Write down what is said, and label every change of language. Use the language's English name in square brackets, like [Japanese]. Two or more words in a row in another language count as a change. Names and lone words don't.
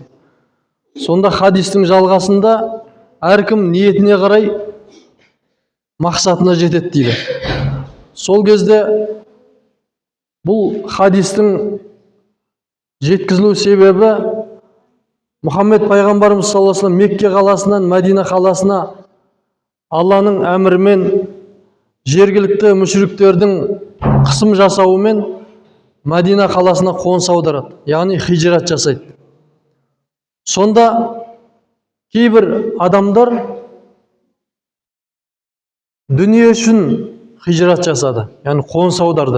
[Kazakh] Сонда хадистің жалғасында әркім ниетіне қарай мақсатына жетеді дейді. Сол кезде бұл хадистің жеткізілу себебі Мұхаммед пайғамбарымыз [Arabic] صلى الله عليه وسلم [Kazakh] Мекке қаласынан Мәдина қаласына Алланың әмірімен жергілікті мүшриктердің қысым жасауымен Мәдина қаласына қоныс аударады, яғни хижрат жасайды. Сонда кейбір адамдар дүние үшін хижрат жасады, яғни қоныс аударды.